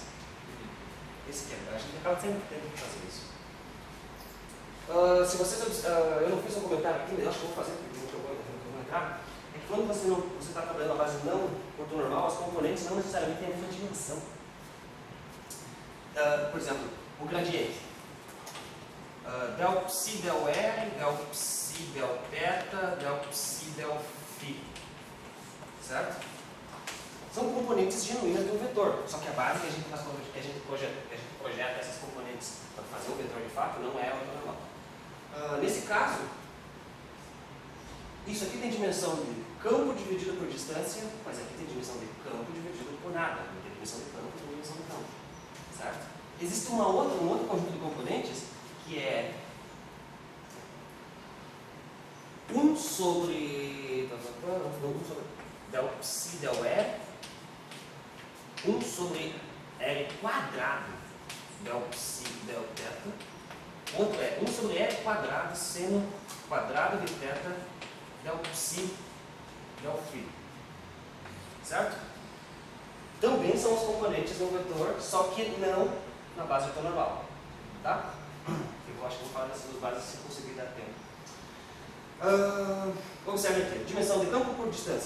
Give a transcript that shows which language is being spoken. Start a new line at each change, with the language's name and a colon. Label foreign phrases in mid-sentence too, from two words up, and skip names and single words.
Portuguese: Esse que é, a gente acaba sempre tendo que fazer isso. Se vocês, eu não fiz um comentário aqui, mas eu acho que eu vou fazer, porque eu vou entrar, é que quando você está trabalhando a base não ortonormal, os componentes não necessariamente têm a mesma dimensão. Por exemplo, o gradiente. Del psi, del R, del psi, del theta, del psi, del phi. Certo? São componentes genuínas de um vetor. Só que a base que a gente projeta esses componentes para fazer o vetor de fato não é ortonormal. Nesse caso, isso aqui tem dimensão de campo dividido por distância, mas aqui tem dimensão de campo dividido por nada. Não tem dimensão de campo, tem dimensão de campo. Certo? Existe um outro conjunto de componentes que é 1 sobre del psi del R, 1 sobre R quadrado del psi del θ, outro é 1 sobre R quadrado seno quadrado de θ del psi del φ. Certo? Também são os componentes do vetor, só que não na base ortonormal. Tá? Eu acho que vou falar dessas duas bases se conseguir dar tempo. Observe aqui, dimensão de campo por distância.